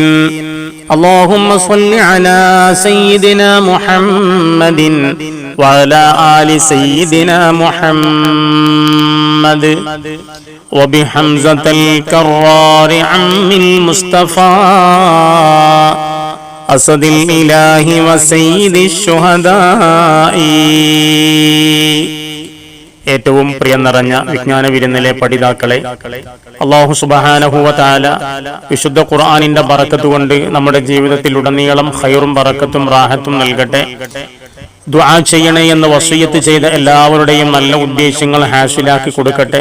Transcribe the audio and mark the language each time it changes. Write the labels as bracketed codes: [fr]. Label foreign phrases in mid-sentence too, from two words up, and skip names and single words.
[ar] اللهم صل على سيدنا محمد وعلى آل سيدنا محمد وبحمزة الكرار عم المصطفى أسد الإله وسيد الشهداء. [ml] ഏറ്റവും പ്രിയം നിറഞ്ഞ വിജ്ഞാന വിരുന്നിലെ പഠിതാക്കളെ, [ar] الله سبحانه و تعالى [ml] വിശുദ്ധ ഖുർആനിന്റെ ബറക്കത്ത് കൊണ്ട് നമ്മുടെ ജീവിതത്തിൽ ഉടനീളം ഖൈറും ബറക്കത്തും റാഹത്തും നൽകട്ടെ. ദുആ ചെയ്യണേ എന്ന് വസിയത്ത് ചെയ്ത എല്ലാവരുടെയും നല്ല ഉദ്ദേശങ്ങൾ ഹാസിലാക്കി കൊടുക്കട്ടെ.